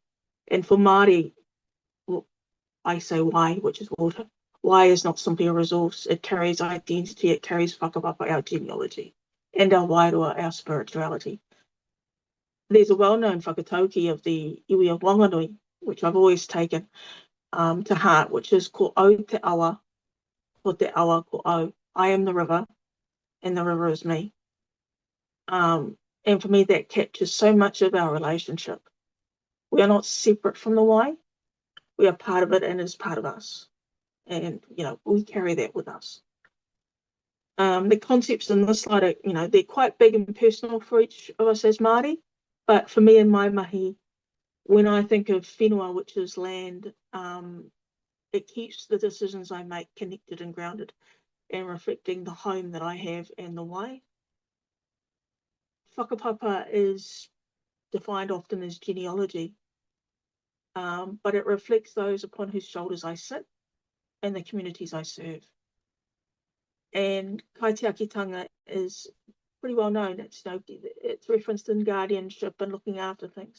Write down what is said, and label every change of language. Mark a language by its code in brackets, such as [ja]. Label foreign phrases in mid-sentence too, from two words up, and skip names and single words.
[en] And for Māori, well, I say wai, which is water. Wai is not simply a resource. It carries identity, it carries whakapapa, our genealogy, and our wairua, our spirituality. There's a well-known whakatauki of the iwi of Wanganui, which I've always taken to heart, which is [mi] ko au te awa, ko te awa ko au. [en] I am the river, and the river is me. And for me, that captures so much of our relationship. We are not separate from the wai. We are part of it, and it is part of us. And, we carry that with us. The concepts in this slide are, they're quite big and personal for each of us as Māori. But for me and my mahi, when I think of whenua, which is land, it keeps the decisions I make connected and grounded and reflecting the home that I have and the wai. Whakapapa is defined often as genealogy, but it reflects those upon whose shoulders I sit and the communities I serve. And kaitiakitanga is pretty well known. It's referenced in guardianship and looking after things.